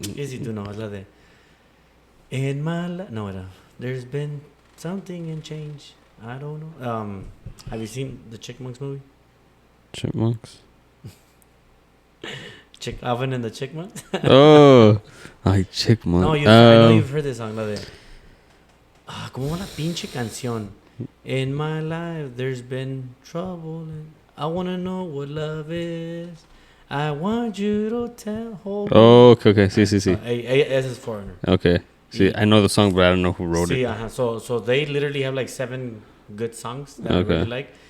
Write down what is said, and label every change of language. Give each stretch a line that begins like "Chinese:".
English: easy to know. Es la de In my life. No, there's been something in change. I don't know. Have you seen the Chickmunks movie? Chipmunks. Alvin and the Chickmunks? Oh, ay, Chickmunks. No, I know you've heard this song.
Spanish: La de ¿cómo va la pinche canción?
English: In my life, there's been trouble. And I want to know what love is. I want you to tell. Oh, okay. Sí.
Spanish: Ese es Foreigner.
English: Okay. See, I know the song, but I don't know who wrote it. So they literally have like 7 good songs that I really like.